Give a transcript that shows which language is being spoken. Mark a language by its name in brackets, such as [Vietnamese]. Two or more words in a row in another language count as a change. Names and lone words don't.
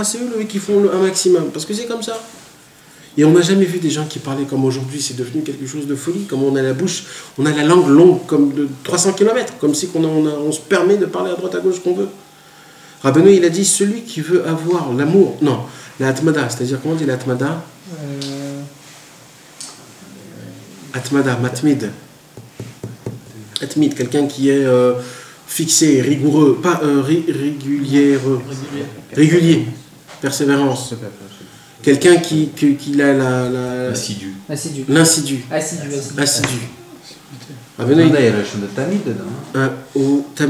[French] C'est eux qui font un maximum, parce que c'est comme ça. Et on n'a jamais vu des gens qui parlaient comme aujourd'hui, c'est devenu quelque chose de folie, comme on a la bouche, on a la langue longue comme de 300 km, comme si on se permet de parler à droite à gauche qu'on veut. Rabbeinu, il a dit celui qui veut avoir l'amour, non, la atmada, c'est-à-dire comment on dit la atmada? [Hebrew] Atmada, matmid. Atmid, [French] quelqu'un qui est fixé, rigoureux, pas régulier, persévérance. Quelqu'un qui a Assidu. l'insidu. Assidu. Rabbeinu, il y a la chaîne de Tamid dedans.